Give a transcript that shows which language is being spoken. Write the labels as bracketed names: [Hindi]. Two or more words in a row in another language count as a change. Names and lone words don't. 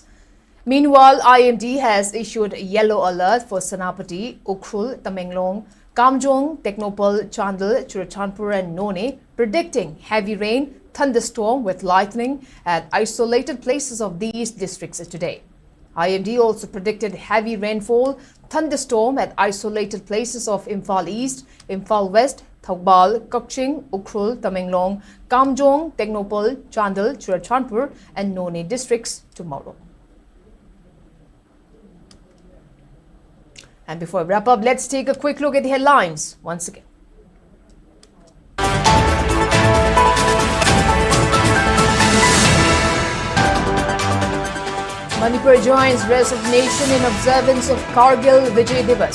[English] Meanwhile, IMD has issued a yellow alert for Senapati, Ukhrul, Tamenglong, Kamjong, Technopal, Chandel, Churachandpur and None, predicting heavy rain, thunderstorm with lightning at isolated places of these districts today. IMD also predicted heavy rainfall, thunderstorm at isolated places of Imphal East, Imphal West, Thogbal, Kukching, Ukhrul, Tamenglong, Kamjong, Technopal, Chandel, Churachandpur and None districts tomorrow. And before we wrap up, let's take a quick look at the headlines once again. Manipur joins rest of nation in observance of Cargill Vijay Divas.